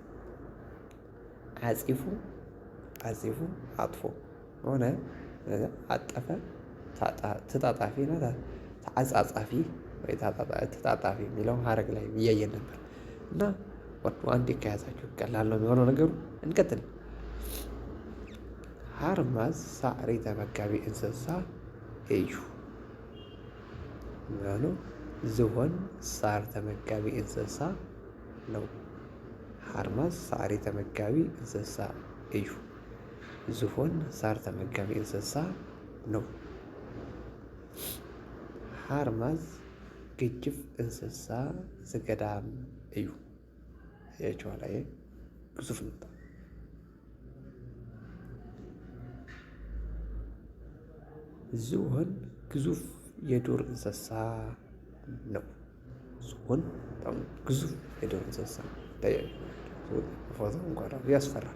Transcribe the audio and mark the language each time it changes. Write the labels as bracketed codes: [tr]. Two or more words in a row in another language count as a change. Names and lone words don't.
[am] ዓፂፉ አጥፎ ሆነ፣ አጠፈ ተጣጣፊ ነው። ተዓጻጻፊ ወይ ተጣጣፊ የሚለው ሀረግ ላይ እያየን ነበር እና አንዴ ከያዛችሁ ቀላል ነው የሚሆነው ነገሩ። እንቀጥል። [ti] ሃርማዝ ሳዕሪ ተመጋቢ እንስሳ እዩ። [am] ዝሆን ሳር ተመጋቢ እንስሳ ነው። [ti] ሃርማዝ ሳዕሪ ተመጋቢ እንስሳ እዩ። [am] ዝሆን ሳር ተመጋቢ እንስሳ ነው። [ti] ሃርማዝ ግጅፍ እንስሳ ዘገዳም እዩ። [am] ያቸዋላ ግዙፍ ነው። ዝሆን ግዙፍ የዱር እንስሳ ነው። ዝሆን በጣም ግዙፍ የዱር እንስሳ ፎቶ እንኳን ያስፈራል።